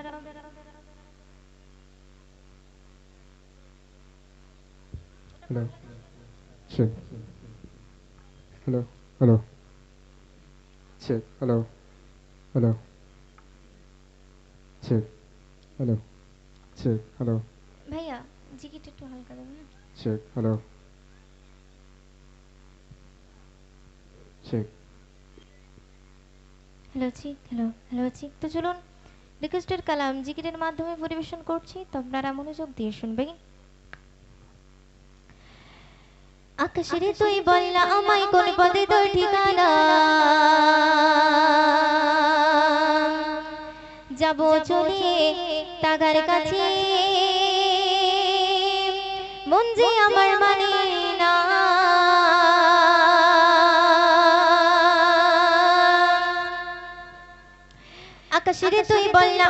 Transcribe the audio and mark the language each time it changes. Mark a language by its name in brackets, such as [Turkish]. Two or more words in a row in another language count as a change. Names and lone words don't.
[English] Hello. Check. Hello. Hello. Check. Hello. Hello. Check. Hello. Check. Hello. [Bangla] ভাইয়া জিকিরটা একটু হালকা দেবেন না [English] Check. Hello. Check. hello check hello check [Bangla] তো চলুন রিকোয়েস্টেড কালাম জিকিরের মাধ্যমে পরিবেশন করছি তো আপনারা মনোযোগ দিয়ে শুনবেন আকাশের তুই বললা আমায় কোন পদে তোর ঠিকানা যাব চলে তাগার কাছে মন যে আমার মানে না আকাশের তুই বললা